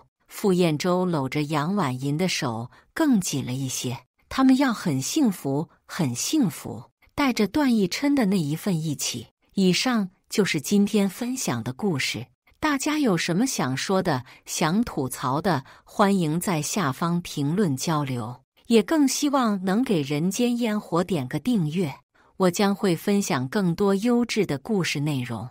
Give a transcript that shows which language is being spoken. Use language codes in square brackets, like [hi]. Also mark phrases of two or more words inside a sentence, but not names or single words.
[zh] 傅燕洲摟着楊婉銀的手更緊了一些。他們要很幸福，很幸福。帶着段奕琛的那一份義氣。以上就是今天分享的故事，大家有什麼想說的、想吐槽的，歡迎在下方評論交流。也更希望能給人間煙火點個訂閱，我將會分享更多優質的故事內容。